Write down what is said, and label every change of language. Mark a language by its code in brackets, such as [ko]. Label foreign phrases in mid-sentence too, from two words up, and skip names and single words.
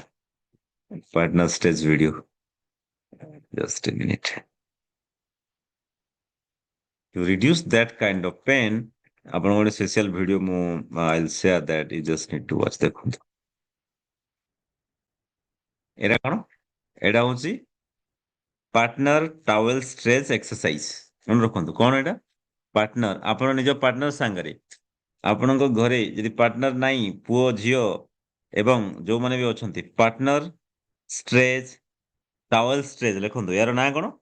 [en] Partner stage video. Just a minute. To reduce that kind of pain, [or] ଆପଣ ଗୋଟେ ସ୍ପେଶିଆଲ ଭିଡିଓ ମୁଁ [en] I'll share that, you just need to watch, [or] ଦେଖନ୍ତୁ। ଏଇଟା କଣ? ଏଇଟା ହଉଛି [en] partner towel stretch exercise. [or] ମନେ ରଖନ୍ତୁ, କଣ ଏଇଟା? ପାର୍ଟନର, ଆପଣ ନିଜ ପାର୍ଟନର ସାଙ୍ଗରେ, ଆପଣଙ୍କ ଘରେ ଯଦି ପାର୍ଟନର ନାହିଁ, ପୁଅ ଝିଅ ଏବଂ ଯୋଉମାନେ ବି ଅଛନ୍ତି, [en] partner stretch towel stretch, [or] ଲେଖନ୍ତୁ ୟାର ନାଁ କଣ?